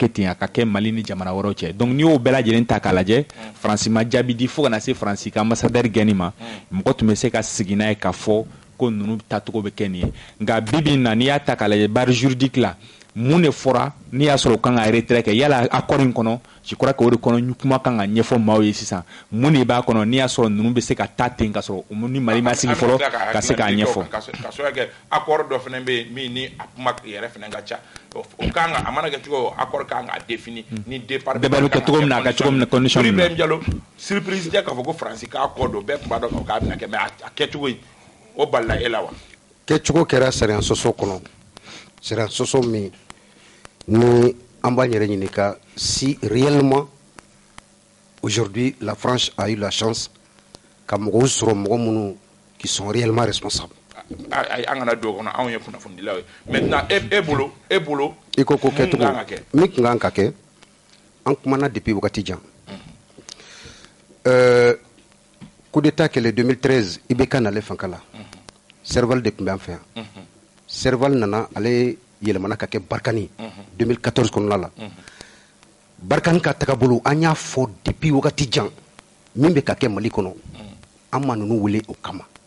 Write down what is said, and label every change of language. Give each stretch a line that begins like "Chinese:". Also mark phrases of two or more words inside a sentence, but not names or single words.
Bambara: kɛ ten a ka kɛ Mali ni jamana wɛrɛw cɛ donc n'i y'o bɛɛ lajɛlen ta k'a lajɛ Faransi ma jaabi di fo kana se Faransi ka ambassadeur gɛnni ma mɔgɔ tun bɛ se ka sigi n'a ye k'a fɔ ko ninnu tacogo bɛ kɛ nin ye nka bibi in na n'i y'a ta k'a lajɛ
French: barre juridique
Bambara: la mun de fɔra n'i y'a sɔrɔ o kan ka retrait kɛ yala accord in kɔnɔ
French: je crois que
Bambara: o de kɔnɔ kuma kan ka ɲɛfɔ maaw ye sisan mun de b'a kɔnɔ n'i y'a sɔrɔ ninnu bɛ se ka taa ten ka sɔrɔ ni Mali ma sigi fɔlɔ ka se k'a ɲɛfɔ ka sɔrɔ kɛ accord dɔ fana bɛ yen min ni a kuma yɛrɛ fana ka ca o kan ka a mana kɛ cogo accord kan ka définir ni départ bɛɛ bɛ kɛ cogo min na a ka cogo min na condition min na Ibrahim Diallo surprise tɛ k'a fɔ ko Faransi ka accord dɔ bɛɛ tun b'a dɔn k'a bɛna kɛ mais a kɛcogo in o balila e la wa kɛcogo kɛra sariya sɔsɔ kɔnɔ sariya sɔsɔ min ni an b'a yɛrɛ ɲininka
French: si réellement aujourd'hui la France a eu la chance
Bambara: ka mɔgɔw sɔrɔ mɔgɔ minnu
French: qui sont réellement responsables.
Bambara: an kana don o kɔnɔ anw ye kunnafonidilaw ye maintenant e bolo i ko ko kɛcogo min tun kan ka kɛ an kumana depuis wagati jan
French: coup d'état
Bambara: kɛlɛ 2013 IBK nalen fanga la Serval de tun bɛ an fɛ yan Serval nana ale yɛlɛmana ka kɛ Barkani 2014 kɔnɔna la Barkani ka tagabolo an y'a fɔ depuis wagati jan min bɛ ka kɛ Mali kɔnɔ an ma ninnu wele o kama